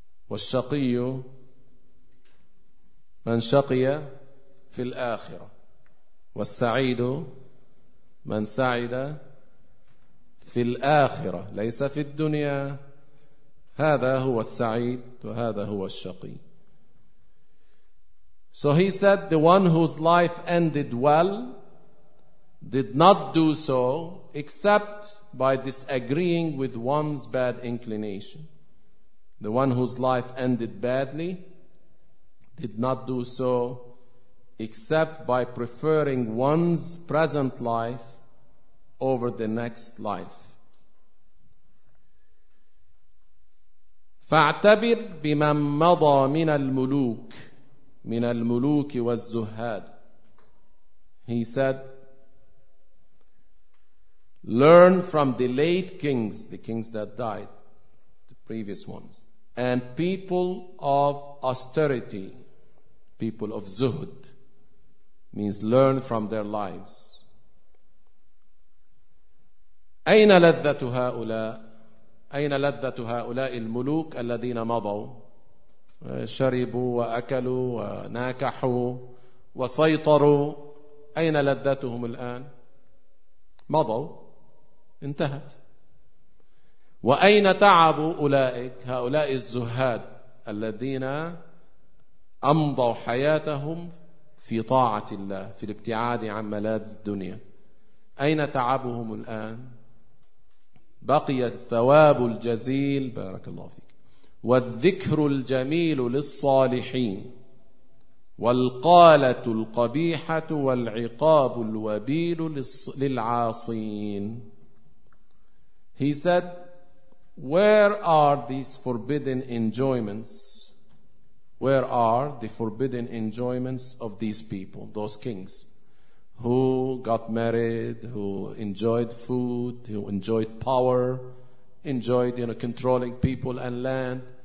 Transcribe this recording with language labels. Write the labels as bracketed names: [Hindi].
[Arabic] والشقي من شقي في الآخرة، والسعيد من سعد في الآخرة ليس في الدنيا، هذا هو السعيد وهذا هو الشقي. [English] So he said, the one whose life ended well did not do so except by disagreeing with one's bad inclination. The one whose life ended badly did not do so except by preferring one's present life over the next life. [Arabic] فاعتبر بمن مضى من الملوك من الملوك والزهاد. [English] He said, learn from the late kings, the kings that died, the previous ones, and people of austerity. People of zuhud means learn from their lives. [Arabic] أين لذة هؤلاء؟ أين لذة هؤلاء الملوك الذين مضوا؟ شربوا وأكلوا وناكحوا وسيطروا، أين لذتهم الآن؟ مضوا انتهت. وأين تعب أولئك هؤلاء الزهاد الذين أمضوا حياتهم في طاعة الله في الابتعاد عن ملاذ الدنيا، أين تعبهم الآن؟ بقي الثواب الجزيل، بارك الله فيك، والذكر الجميل للصالحين، والقالة القبيحة والعقاب الوبيل للعاصين. [English] He said, where are these forbidden enjoyments? Where are the forbidden enjoyments of these people, those kings, who got married, who enjoyed food, who enjoyed power, enjoyed, you know, controlling people and land?